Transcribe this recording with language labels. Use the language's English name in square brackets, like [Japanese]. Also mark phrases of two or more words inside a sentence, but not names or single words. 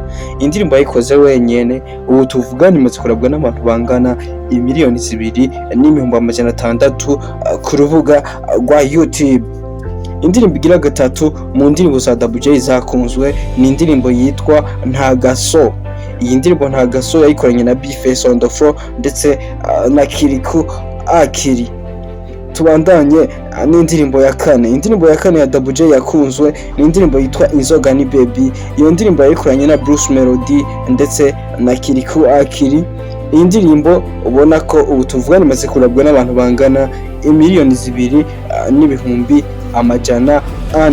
[Rundi] Indirimbo yayikoze wenyene, ubu tuvugana imaze kurabwa n'abantu bangana imiliyoni 2.6 ku rubuga rwa YouTube. Indirimbo igira gatatu mu ndirimbo za Double J zakunzwe ni indirimbo yitwa Ntagaso. Iyi ndirimbo Ntagaso yayikoranye na Bface on the floor ndetse na Kiriku Akiri. Tubandanye n'indirimbo ya kane. Indirimbo ya kane ya Double J yakunzwe ni indirimbo yitwa Inzoga ni Baby. Iyo ndirimbo yayikoranye na Bruce Melody ndetse na Kiriku Akiri. Iyi ndirimbo ubona ko ubu tuvuga nimaze kurabwa n'abantu bangana miliyoni 2 n'ibihumbi amajana 4.